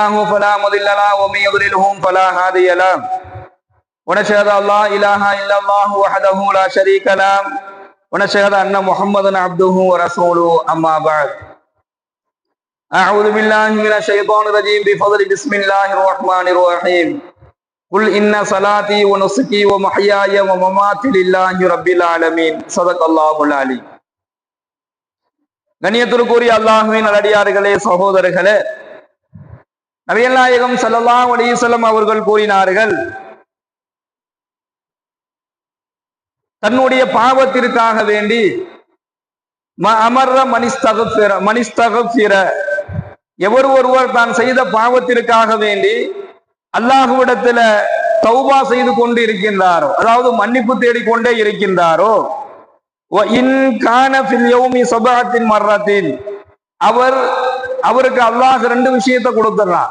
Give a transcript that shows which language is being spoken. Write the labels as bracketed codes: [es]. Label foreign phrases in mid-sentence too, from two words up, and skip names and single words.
[ar] فلا مضل له ومن يضلله فلا هادي له ونشهد أن لا إله إلا الله وحده لا شريك له ونشهد أن محمدا عبده ورسوله أما بعد أعوذ بالله من الشيطان الرجيم بفضل بسم الله الرحمن الرحيم قل إن صلاتي ونسكي ومحياي ومماتي لله رب العالمين صدق الله العليم. [ta] கண்ணியத்திற்குரிய அல்லாஹ்வின் நல்லடியார்களே, சகோதரர்களே, நபிகள் நாயகம் [ar] صلى الله عليه وسلم [ta] அவர்கள் கூறினார்கள், தன்னுடைய பாவத்திற்காக வேண்டி அமர்ற மனிஸ்தகஃபிர எவர் ஒருவர் தான் செய்த பாவத்திற்காக வேண்டி அல்லாஹ்விடத்துல தௌபா செய்து கொண்டு இருக்கின்றாரோ, அதாவது மன்னிப்பு தேடிக்கொண்டே இருக்கின்றாரோ, அவருக்கு அல்லாஹ் ரெண்டு விஷயத்தை கொடுத்துறான்.